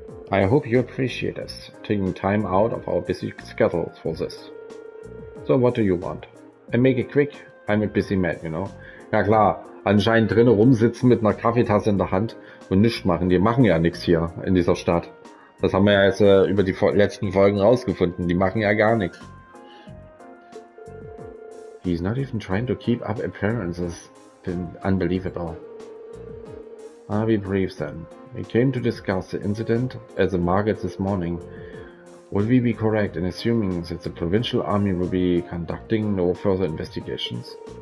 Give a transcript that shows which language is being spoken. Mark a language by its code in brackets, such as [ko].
[en] I hope you appreciate us taking time out of our busy schedules for this. So what do you want? And make it quick, I'm a busy man, you know. [de] Ja klar, anscheinend drinnen rumsitzen mit einer Kaffeetasse in der Hand und nichts machen. Die machen ja nichts hier in dieser Stadt. Das haben wir ja jetzt über die letzten Folgen rausgefunden. Die machen ja gar nichts. [en] He's not even trying to keep up appearances. Unbelievable. I'll be brief then. We came to discuss the incident at the market this morning. Would we be correct in assuming that the provincial army will be conducting no further investigations?